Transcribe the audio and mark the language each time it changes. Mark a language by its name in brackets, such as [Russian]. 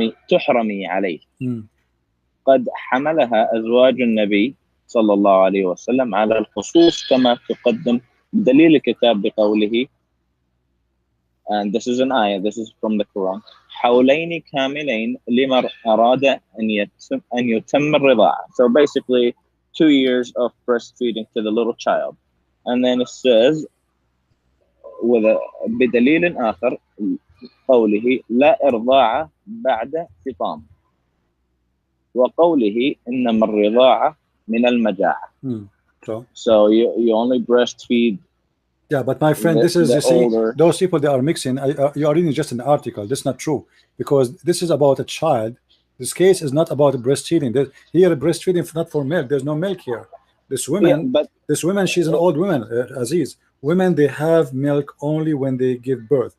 [Arabic] تحرمي عليه قد حملها أزواج النبي صلى الله عليه وسلم على الخصوص كما تقدم دليل الكتاب بقوله, [English] and this is an ayah, this is from the Quran, [Arabic] حولين كاملين لمن أراد أن يتم الرضاعة. [English] So basically 2 years of breastfeeding to the little child. And then it says with [Arabic] بدليل آخر قوله لا إرضاع بعد فطام وقوله إنما الرضاعة من المجاعة. [English] So you only breastfeed. Yeah, but my friend, this is, you see, those people they are mixing. You are reading just an article. That's not true, because this is about a child. This case is not about breastfeeding. Here, breastfeeding is not for milk. There's no milk here. This woman, Yeah, but this woman, she's an old woman, Aziz. Women, they have milk only when they give birth.